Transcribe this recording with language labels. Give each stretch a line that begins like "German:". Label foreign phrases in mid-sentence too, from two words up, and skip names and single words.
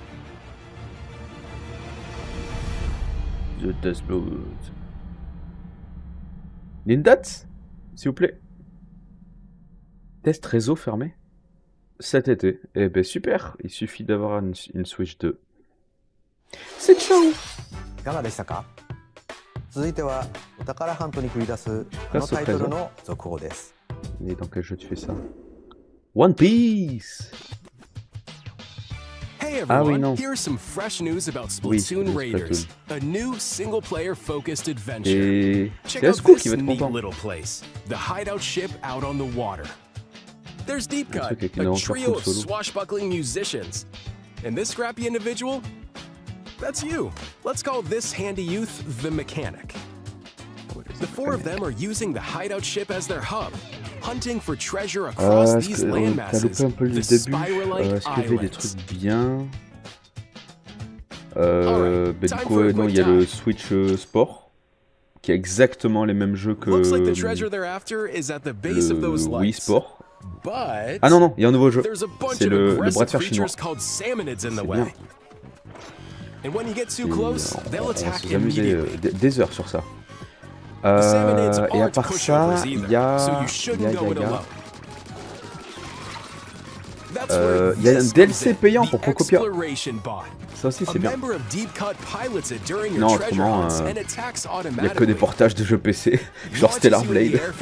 French: The Duskblood. Une date, s'il vous plaît. Test réseau fermé. Cet été. Eh ben super, il suffit d'avoir une Switch 2. C'est ciao.
Japanese: いかがでしたか？続いてはお宝ハントに繰り出すこのタイトルの続報です。
French: Et dans quel jeu tu fais ça? One Piece.
English: Hey everyone, here's some fresh news about Splatoon Raiders, a new single-player focused adventure. Check out this neat little place, the hideout ship out on the water. There's Deep Cut, a trio of swashbuckling musicians. And this scrappy individual? That's you. Let's call this handy youth the Mechanic. The four of them are using the hideout ship as their hub, hunting for treasure across these land masses, the Spiralite Islands.
French: Bien. Du coup, non, il y a le Switch Sport, qui a exactement les mêmes jeux que le Wii Sport. Ah non, il y a un nouveau jeu. C'est le bras de fer chinois. C'est bien.
English: And when you get too close, they'll attack immediately.
French: On va s'amuser des heures sur ça. Et à part ça, il y a un DLC payant pour Procopia. Ça aussi c'est bien. Non, autrement, il n'y a que des portages de jeux PC, genre Stellar Blade.